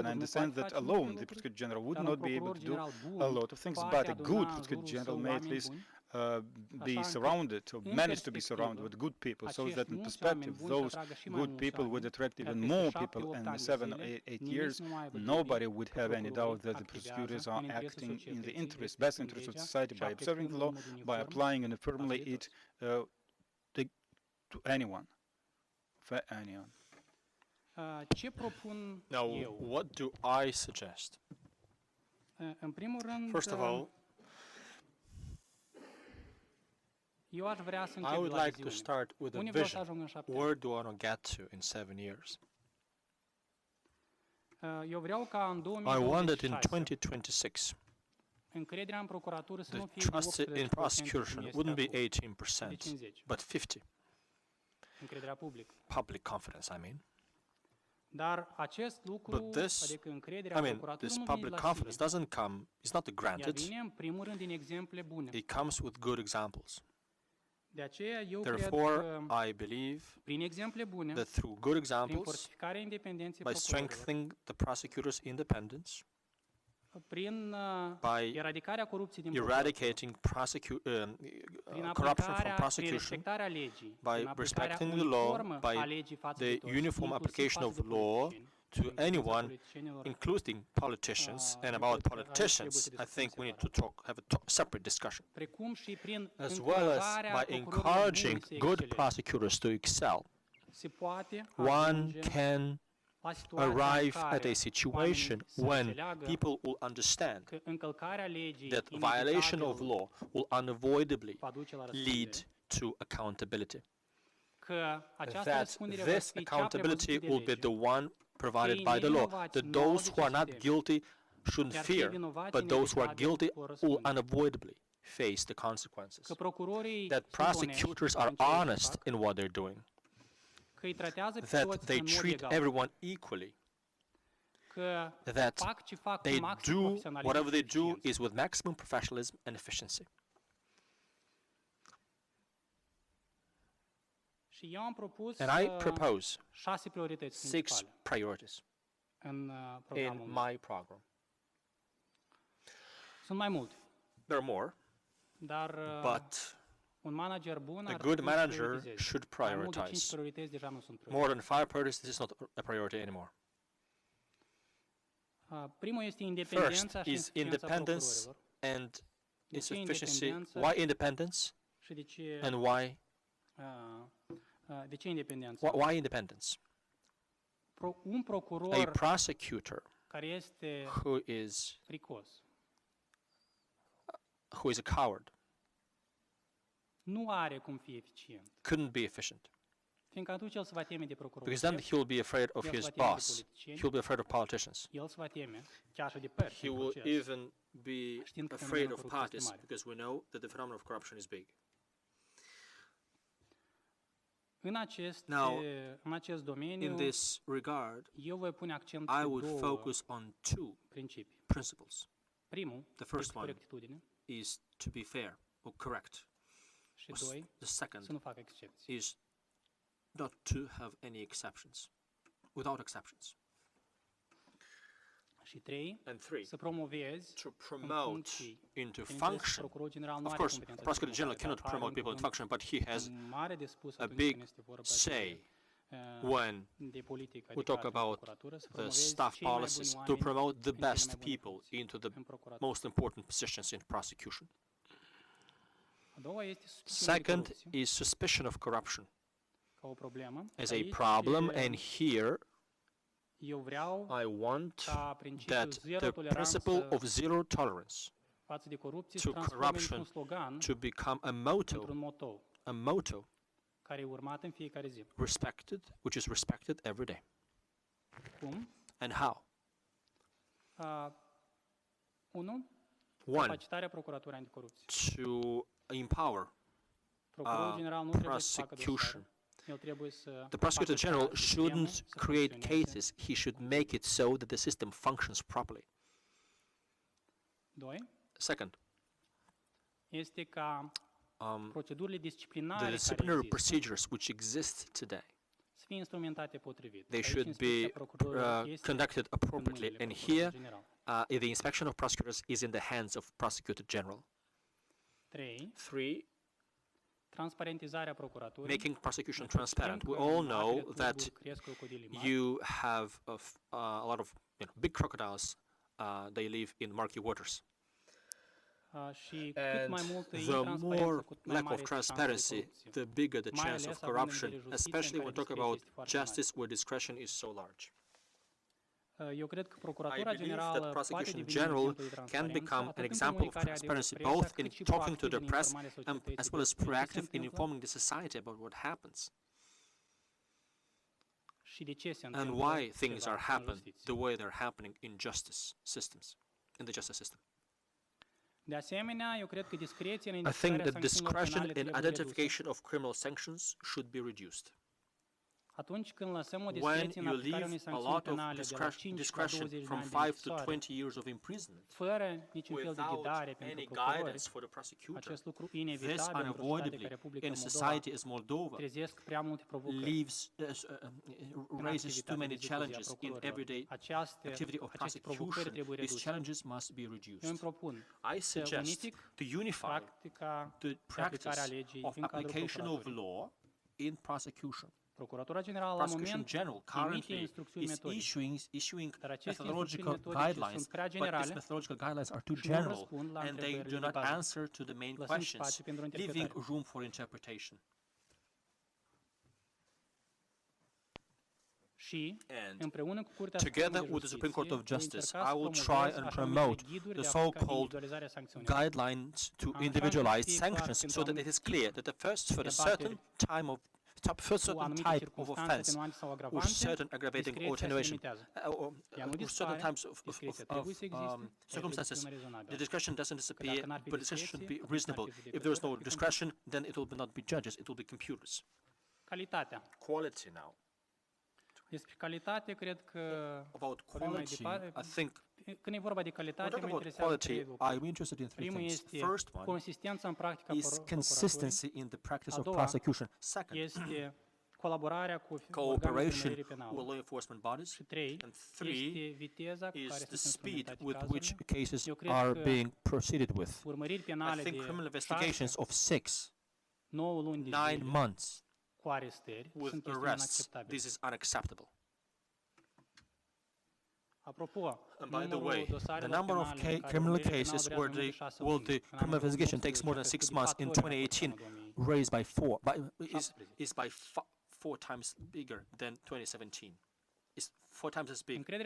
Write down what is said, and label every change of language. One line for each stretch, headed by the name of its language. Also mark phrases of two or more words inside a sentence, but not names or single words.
English: I understand that alone the Prosecutor General would not be able to do a lot of things, but a good Prosecutor General may at least be surrounded or manage to be surrounded with good people, so that in perspective those good people would attract even more people, and in 7 or 8 years nobody would have any doubt that the prosecutors are acting in the best interest of society by observing the law, by applying uniformly it to anyone, for anyone.
Romanian: Ce propun
English: Now,
Romanian: eu?
English: what do I suggest?
Romanian: În primul rând,
English: First of all,
Romanian: eu aș vrea să
English: I
Romanian: încep de
English: would
Romanian: la
English: like to
Romanian: viziune.
English: start with a
Romanian: Unde vreau să
English: vision.
Romanian: ajung în 7 ani?
English: Where do I want to get to in 7 years?
Romanian: Eu vreau ca în
English: I want that in
Romanian: 2026
English: 2026,
Romanian: încrederea în procuratură să
English: the
Romanian: nu fie
English: trust in
Romanian: 18%
English: prosecution
Romanian: cum
English: wouldn't be
Romanian: este acum,
English: 18%,
Romanian: de 50%.
English: but 50%.
Romanian: Încrederea publică.
English: Public confidence, I mean.
Romanian: Dar acest lucru,
English: But this,
Romanian: adică încrederea
English: I
Romanian: în
English: mean,
Romanian: procuratură
English: this
Romanian: nu vine
English: public
Romanian: de la
English: confidence
Romanian: sine.
English: doesn't come, it's not
Romanian: Ea
English: granted,
Romanian: vine în primul rând din exemple bune.
English: it comes with good examples.
Romanian: De aceea eu cred
English: Therefore,
Romanian: că
English: I believe
Romanian: prin exemple bune,
English: that through good
Romanian: prin
English: examples,
Romanian: fortificarea independenței
English: by
Romanian: procurorilor,
English: strengthening the prosecutor's independence,
Romanian: prin
English: by
Romanian: eradicarea corupției din procuratură,
English: eradicating
Romanian: prin
English: corruption from
Romanian: aplicarea, prin
English: prosecution,
Romanian: respectarea legii,
English: by
Romanian: prin aplicarea
English: respecting the law,
Romanian: uniformă a
English: by
Romanian: legii față
English: the
Romanian: de toți,
English: uniform
Romanian: inclusiv
English: application
Romanian: față
English: of
Romanian: de
English: law
Romanian: politicieni,
English: to
Romanian: în privința
English: anyone,
Romanian: politicienilor,
English: including politicians. And
Romanian: eu
English: about
Romanian: cred că aici trebuie să
English: politicians, I
Romanian: discutăm
English: think we need to
Romanian: separat.
English: have a separate discussion,
Romanian: precum și prin
English: as well as
Romanian: încurajarea
English: by
Romanian: procurorilor
English: encouraging
Romanian: buni să
English: good
Romanian: exceleze.
English: prosecutors to excel.
Romanian: Se poate
English: One
Romanian: ajunge
English: can
Romanian: la situația în
English: arrive
Romanian: care
English: at a situation
Romanian: oamenii să
English: when
Romanian: înțeleagă
English: people will understand
Romanian: că încălcarea legii
English: that violation of
Romanian: inevitabil
English: law will unavoidably
Romanian: va duce la
English: lead
Romanian: răspundere,
English: to accountability.
Romanian: că această
English: That
Romanian: răspundere va
English: this
Romanian: fi cea
English: accountability
Romanian: prevăzută de
English: will be
Romanian: lege,
English: the one provided
Romanian: Cei
English: by the law.
Romanian: nevinovați
English: That
Romanian: nu au
English: those
Romanian: de
English: who are
Romanian: ce să
English: not
Romanian: teme,
English: guilty shouldn't
Romanian: iar cei
English: fear,
Romanian: vinovați
English: but those who are
Romanian: inevitabil
English: guilty
Romanian: vor
English: will
Romanian: răspunde.
English: unavoidably face the consequences.
Romanian: Că procurorii
English: That
Romanian: sunt onești
English: prosecutors
Romanian: în
English: are
Romanian: ceea ce
English: honest
Romanian: fac,
English: in what they're doing.
Romanian: că îi tratează pe
English: That
Romanian: toți
English: they
Romanian: în mod
English: treat
Romanian: egal,
English: everyone equally.
Romanian: că
English: That
Romanian: fac ce fac
English: they
Romanian: cu maxim
English: do
Romanian: profesionalism
English: whatever
Romanian: și
English: they do
Romanian: eficiență.
English: is with maximum professionalism and efficiency.
Romanian: Și eu am propus
English: And I propose
Romanian: 6 priorități
English: 6
Romanian: principale
English: priorities
Romanian: în programul
English: in
Romanian: meu.
English: my program.
Romanian: Sunt mai multe,
English: There are more,
Romanian: dar
English: but
Romanian: un manager bun
English: a
Romanian: ar
English: good
Romanian: trebui să
English: manager
Romanian: prioritizeze.
English: should
Romanian: Mai mult de 5
English: prioritize.
Romanian: priorități deja nu sunt
English: More
Romanian: priorități.
English: than 5 priorities, this is not a priority anymore.
Romanian: Primul este
English: First
Romanian: independența și
English: is
Romanian: insuficiența
English: independence
Romanian: procurorilor.
English: and
Romanian: De ce
English: insufficiency.
Romanian: independență
English: Why independence
Romanian: și de ce,
English: and why
Romanian: de ce independență?
English: why independence?
Romanian: Un
English: A
Romanian: procuror
English: prosecutor
Romanian: care este
English: who is
Romanian: fricos
English: a coward
Romanian: nu are cum fi eficient,
English: couldn't be efficient,
Romanian: fiindcă atunci el se va teme de procuror.
English: because then he'll be afraid of
Romanian: El
English: his
Romanian: se va teme de
English: boss.
Romanian: politicieni,
English: He'll be afraid of politicians.
Romanian: el se va teme chiar și de părți
English: He
Romanian: în
English: will
Romanian: proces.
English: even be
Romanian: Știind că
English: afraid
Romanian: fenomenul
English: of
Romanian: corupției este
English: parties,
Romanian: mare.
English: because we know that the phenomenon of corruption is big.
Romanian: În acest domeniu,
English: In this regard,
Romanian: eu voi pune accent
English: I
Romanian: pe
English: would
Romanian: două
English: focus on 2
Romanian: principii.
English: principles.
Romanian: Primul
English: The first
Romanian: este
English: one
Romanian: corectitudine
English: is to be fair or correct.
Romanian: și doi,
English: The
Romanian: să
English: second
Romanian: nu facă excepții.
English: is not to have any exceptions, without exceptions.
Romanian: Și trei,
English: And 3,
Romanian: să promovezi
English: to
Romanian: în
English: promote
Romanian: funcții.
English: into
Romanian: Bineînțeles,
English: function.
Romanian: procurorul general nu
English: Of
Romanian: are
English: course,
Romanian: competența
English: prosecutor general
Romanian: disciplinară,
English: cannot
Romanian: dar are
English: promote people in
Romanian: un
English: function, but he has
Romanian: cuvânt mare de spus
English: a
Romanian: atunci
English: big
Romanian: când este vorba
English: say
Romanian: de,
English: when
Romanian: de politică
English: we talk
Romanian: adecvată în
English: about
Romanian: procuratură, să
English: the
Romanian: promovezi
English: staff
Romanian: cei mai buni
English: policies, to
Romanian: oameni
English: promote the
Romanian: în cele mai
English: best
Romanian: bune
English: people
Romanian: funcții
English: into the
Romanian: în procuratură.
English: most important positions in prosecution.
Romanian: A doua este suspiciunea de
English: Second
Romanian: corupție
English: is suspicion of corruption
Romanian: ca o problemă.
English: as
Romanian: Și
English: a
Romanian: aici,
English: problem, and here
Romanian: eu vreau
English: I want
Romanian: ca principiul
English: that
Romanian: zero
English: the principle
Romanian: toleranță
English: of zero tolerance
Romanian: față de corupție
English: to
Romanian: să transforme
English: corruption
Romanian: într-un slogan,
English: to become a motto,
Romanian: într-un motou, care e urmat în fiecare zi.
English: which is respected every day.
Romanian: Cum?
English: And how?
Romanian: Unu,
English: One,
Romanian: capacitarea procuraturii anticorupție.
English: to empower
Romanian: Procurorul general nu trebuie să facă dosare.
English: prosecution.
Romanian: El trebuie să
English: The prosecutor
Romanian: facă
English: general
Romanian: ca sistemul
English: shouldn't
Romanian: să
English: create
Romanian: funcționeze.
English: cases, he should make it so that the system functions properly.
Romanian: Doi,
English: Second,
Romanian: este ca procedurile disciplinare
English: the
Romanian: care
English: disciplinary
Romanian: există
English: procedures which exist today,
Romanian: să fie instrumentate potrivit.
English: they
Romanian: Aici
English: should
Romanian: inspecția
English: be
Romanian: procurorilor este
English: conducted
Romanian: în
English: appropriately.
Romanian: mâinile
English: And
Romanian: procurorului
English: here,
Romanian: general.
English: the inspection of prosecutors is in the hands of prosecutor general.
Romanian: 3, transparentizarea procuraturii.
English: making prosecution transparent. We all know that you have a lot of big crocodiles. They live in murky waters.
Romanian: Și cât
English: And
Romanian: mai multă
English: the
Romanian: intransparență,
English: more
Romanian: cu mai
English: lack
Romanian: mare
English: of
Romanian: este șansa de
English: transparency,
Romanian: corupție.
English: the bigger the
Romanian: Mai
English: chance
Romanian: ales
English: of
Romanian: având în
English: corruption,
Romanian: vedere justiția
English: especially
Romanian: în
English: when we
Romanian: care
English: talk about
Romanian: discreția este foarte mare.
English: justice where discretion is so large.
Romanian: Eu cred că
English: I
Romanian: Procuratura
English: believe
Romanian: Generală
English: that
Romanian: poate
English: prosecution
Romanian: deveni un
English: general
Romanian: exemplu de
English: can
Romanian: transparență
English: become an
Romanian: atât în
English: example of
Romanian: comunicarea
English: transparency,
Romanian: adesea
English: both in
Romanian: cât și
English: talking to the
Romanian: proactiv în
English: press
Romanian: informarea
English: as
Romanian: societății
English: well as
Romanian: despre ce se
English: proactive in
Romanian: întâmplă
English: informing the society about what happens
Romanian: și de ce se
English: and
Romanian: întâmplă
English: why things
Romanian: ceva
English: are
Romanian: în
English: happening
Romanian: justiție.
English: the way they're happening in justice systems, in the justice system.
Romanian: De asemenea, eu cred că discreția în
English: I think
Romanian: identificarea
English: that
Romanian: sancțiunilor
English: discretion
Romanian: penale
English: in
Romanian: trebuie redusă.
English: identification of criminal sanctions should be reduced.
Romanian: Atunci când lăsăm o
English: When
Romanian: discreție în
English: you
Romanian: aplicarea
English: leave
Romanian: unei
English: a
Romanian: sancțiuni
English: lot of
Romanian: penale de la 5 la
English: discretion
Romanian: 20 de
English: from
Romanian: ani de
English: 5 to
Romanian: închisoare,
English: 20 years of imprisonment
Romanian: fără niciun fel de
English: without
Romanian: ghidare pentru
English: any
Romanian: procurori,
English: guidance for the prosecutor,
Romanian: acest lucru
English: this
Romanian: inevitabil într-o societate ca
English: unavoidably
Romanian: Republica
English: in a
Romanian: Moldova
English: society as Moldova
Romanian: trezesc prea multe provocări
English: leaves
Romanian: în
English: raises too
Romanian: activitatea
English: many
Romanian: de zi cu zi
English: a challenges in
Romanian: procurorilor.
English: everyday activity of
Romanian: Aceste provocări
English: prosecution.
Romanian: trebuie
English: These
Romanian: reduse.
English: challenges must be
Romanian: Eu îmi
English: reduced.
Romanian: propun
English: I
Romanian: să
English: suggest
Romanian: unific
English: to unify
Romanian: practica
English: the
Romanian: de aplicare a
English: practice
Romanian: legii
English: of
Romanian: în cadrul
English: application of
Romanian: procuraturii.
English: law in prosecution.
Romanian: Procuratura Generală la
English: Prosecution
Romanian: moment
English: General
Romanian: emite
English: currently
Romanian: instrucțiuni
English: is
Romanian: metodice,
English: issuing
Romanian: dar aceste
English: methodological
Romanian: instrucțiuni metodice
English: guidelines,
Romanian: sunt prea
English: but these
Romanian: generale
English: methodological guidelines are too
Romanian: și nu
English: general
Romanian: răspund la
English: and they
Romanian: întrebările
English: do
Romanian: de
English: not
Romanian: bază,
English: answer to the main
Romanian: lăsând
English: questions,
Romanian: spațiu pentru
English: leaving
Romanian: interpretare.
English: room for interpretation.
Romanian: Și,
English: And
Romanian: împreună cu Curtea
English: together
Romanian: Supremă de
English: with the Supreme Court of
Romanian: Justiție,
English: Justice,
Romanian: voi încerca
English: I will
Romanian: să
English: try
Romanian: promovez
English: and
Romanian: așa numitele
English: promote
Romanian: ghiduri
English: the
Romanian: de aplicare
English: so-called
Romanian: individualizarea sancțiunilor.
English: guidelines to
Romanian: Așa încât
English: individualized
Romanian: fiecare
English: sanctions,
Romanian: pentru
English: so that it
Romanian: anumit
English: is clear that for a certain time of first
Romanian: cu
English: certain
Romanian: anumite
English: type of
Romanian: circunstanțe
English: offense
Romanian: atenuante sau
English: or
Romanian: agravante,
English: certain aggravating or
Romanian: discreția se
English: attenuation
Romanian: limitează. Ea nu
English: or certain
Romanian: dispare,
English: types
Romanian: discreția trebuie să existe, ea trebuie să
English: circumstances.
Romanian: fie rezonabilă.
English: The discretion doesn't disappear,
Romanian: dacă n-ar fi
English: but discretion should be
Romanian: discreție, atunci n-ar
English: reasonable.
Romanian: fi
English: If there is
Romanian: judecători,
English: no
Romanian: ar fi
English: discretion, then it will not be judges, it will be computers.
Romanian: Calitatea.
English: Quality now.
Romanian: Despre calitate, cred că
English: About
Romanian: vorbim mai
English: quality,
Romanian: departe.
English: I think
Romanian: Când e vorba de
English: when we
Romanian: calitate,
English: talk
Romanian: mă
English: about
Romanian: interesează
English: quality,
Romanian: trei lucruri.
English: I'm interested in three
Romanian: Primul
English: things.
Romanian: este
English: First one
Romanian: consistența în practica
English: is
Romanian: procuraturii,
English: consistency in the practice
Romanian: A
English: of
Romanian: doua
English: prosecution. Second,
Romanian: este colaborarea cu organele de
English: cooperation
Romanian: urmărire
English: with
Romanian: penală.
English: law enforcement bodies.
Romanian: Și trei,
English: And three
Romanian: este viteza cu
English: is
Romanian: care
English: the
Romanian: sunt
English: speed
Romanian: instrumentate
English: with
Romanian: cazurile.
English: which cases
Romanian: Eu cred
English: are
Romanian: că
English: being proceeded with.
Romanian: urmăriri
English: I
Romanian: penale
English: think
Romanian: de
English: criminal
Romanian: 6,
English: investigations of 6,
Romanian: 9 luni de
English: 9
Romanian: zile
English: months
Romanian: cu arestări
English: with
Romanian: sunt chestiuni
English: arrests,
Romanian: inacceptabile.
English: this is unacceptable.
Romanian: Apropo,
English: And by the
Romanian: numărul
English: way, the
Romanian: dosarelor
English: number of
Romanian: penale în care
English: criminal
Romanian: urmărirea
English: cases
Romanian: penală
English: where
Romanian: durează mai mult de 6
English: the
Romanian: luni, în
English: criminal
Romanian: anul
English: investigation takes more than
Romanian: 2018
English: 6 months in
Romanian: a crescut de
English: 2018
Romanian: patru ori în anul
English: raised by 4, is
Romanian: 2017.
English: by 4 times bigger than 2017. Is 4 times as big
Romanian: Încrederea